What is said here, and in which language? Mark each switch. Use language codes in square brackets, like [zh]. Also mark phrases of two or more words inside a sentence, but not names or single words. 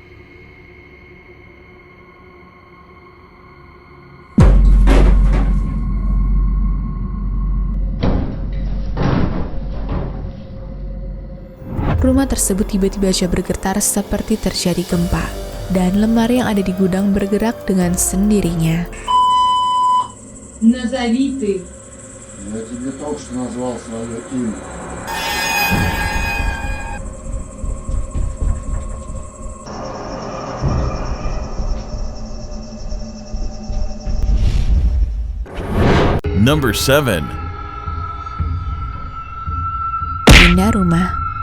[id] Rumah tersebut tiba-tiba aja bergetar seperti terjadi gempa, dan lemari yang ada di gudang bergerak dengan sendirinya. [ru] Назови ты. Я тебе только что назвал свое имя. [en] Number 7. [id] Pindah rumah.